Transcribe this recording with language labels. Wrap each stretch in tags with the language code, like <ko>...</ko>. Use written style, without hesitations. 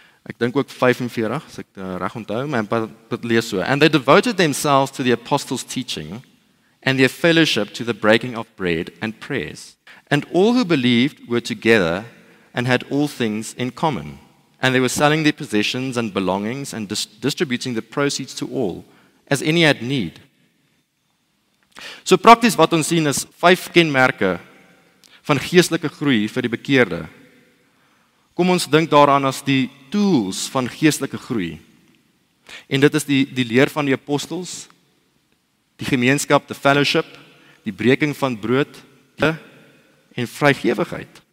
<af>Ek dink ook 45, as ek reg onthou, maar dit lees so.</af> <en>And they devoted themselves to the apostles' teaching and their fellowship to the breaking of bread and prayers. And all who believed were together and had all things in common. And they were selling their possessions and belongings and distributing the proceeds to all, as any had need.</en> <af>So prakties wat ons sien is 5 kenmerke van geestelike groei vir die bekeerde. Kom ons dink daaraan as die tools van geestelike groei. En dit is die leer van die apostels, die gemeenskap, die fellowship, die breking van brood en vrygewigheid.</af>